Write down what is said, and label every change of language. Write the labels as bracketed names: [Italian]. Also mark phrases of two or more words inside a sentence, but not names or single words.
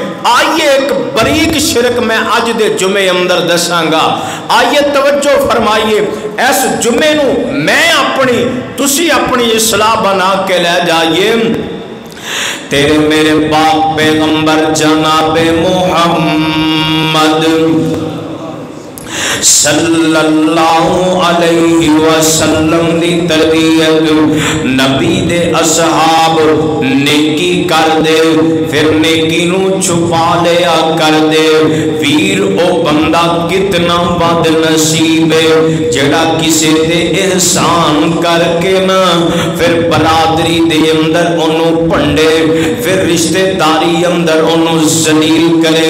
[Punjabi] آئیے اک باریک شرک میں اج دے جمعے اندر دسانگا. آئیے توجہ فرمائیے، اس جمعے نوں میں اپنی تسی اپنی اصلاح بنا کے لے جائیے. تیرے میرے پاک پیغمبر جناب محمد [Arabic] صلى الله عليه وسلم [Punjabi] دی تربیت، نبی دے اصحاب نیکی کر دے فیر نیکی نوں چھپا لیا کر دے. ویر او بندہ کنا بدنصیب اے جیہڑا کسے دے احسان کر کے نہ فیر برادری دے اندر اونہوں بھنڈے، فیر رشتہ داری اندر اونہوں ذلیل کرے.